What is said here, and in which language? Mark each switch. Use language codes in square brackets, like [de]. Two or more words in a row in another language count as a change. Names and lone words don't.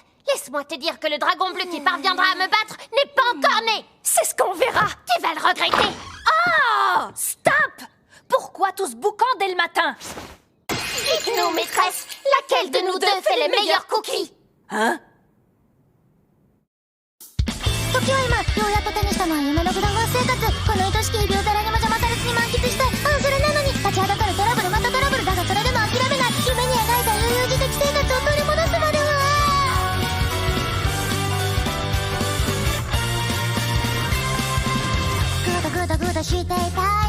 [fr] Laisse-moi te dire que le dragon bleu qui parviendra à me battre n'est pas encore né. C'est ce qu'on verra. Tu vas le regretter. Oh, stop! Pourquoi tout ce boucan dès le matin? Dites-nous, maîtresse, laquelle de nous deux fait les meilleurs cookies? Hein? [ja] 時は今ようやく手にしたのは夢のグラファー生活この愛しき日々を誰にも邪魔されずに満喫したいそれなのに立ちはだかるトラブルまたトラブルだがそれでも諦めない夢に描いた悠々自適生活を取り戻すまではグダグダグダしていたい